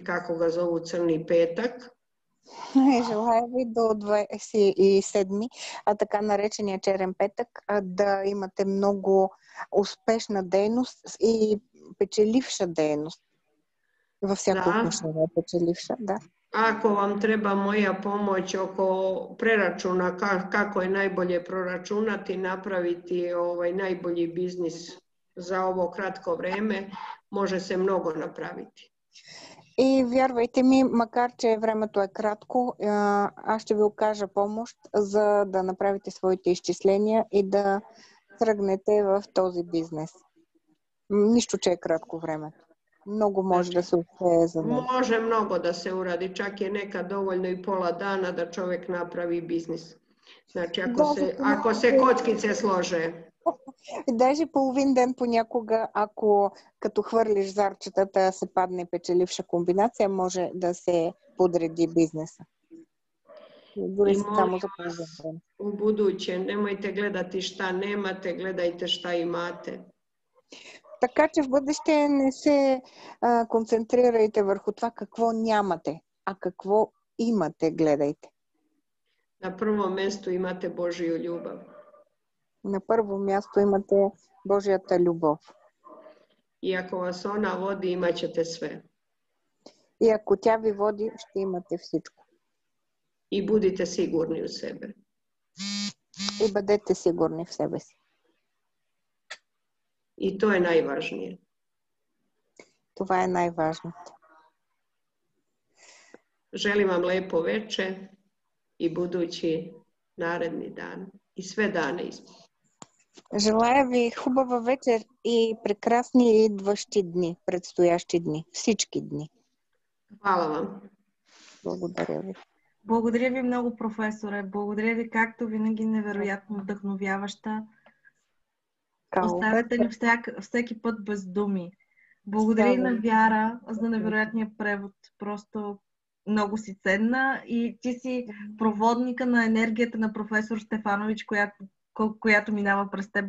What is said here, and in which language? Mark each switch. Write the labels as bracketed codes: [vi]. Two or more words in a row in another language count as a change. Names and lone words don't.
[sr] kako ga zovu Crni petak. [bg] Желая ви до 27, така наречения черен петък, да имате много успешна дейност и печеливша дейност. Във всяко отношение печеливша, да. [sr] Ako vam treba moja pomoć oko preračuna kako je najbolje proračunati, napraviti najbolji biznis za ovo kratko vreme, može se mnogo napraviti. [bg] И вярвайте ми, макар че времето е кратко, аз ще ви окажа помощ, за да направите своите изчисления и да тръгнете в този бизнес. Нищо, че е кратко времето. [sr] Много može da se uspее za него. Može mnogo da se uradi, čak je nekad dovoljno i pola dana da čovjek napravi biznis. Znači, ako se kockice slože. [bg] Даже половин ден понякога, ако като хвърлиш зарчетата се падне печеливша комбинация, може да се подреди бизнеса. Дори само за половин ден. [sr] U buduće, nemojte gledati šta nemate, gledajte šta imate. [bg] Така че в бъдеще не се концентрирайте върху това какво нямате, а какво имате, гледайте. [sr] Na prvom mjestu imate Božju ljubav. [bg] На първо място имате Божията любов. [sr] I ako vas ona vodi, imat ćete sve. [bg] И ако тя ви води, ще имате всичко. [sr] I budite sigurni u sebe. [bg] И бъдете сигурни в себе си. [sr] I to je najvažnije. [bg] Това е най-важното. [sr] Želim vam lepo veče i budući naredni dan i sve dane ispred. [bg] Желая ви хубава вечер и прекрасни идващи дни, предстоящи дни, всички дни. [sr] Hvala vam. [bg] Благодаря ви. Благодаря ви много, професоре. Благодаря ви, както винаги, невероятно вдъхновяваща. Оставяте ни всеки път без думи. Благодаря и на Вяра за невероятния превод. Просто много си ценна и ти си проводника на енергията на професор Стефанович, която минава през теб.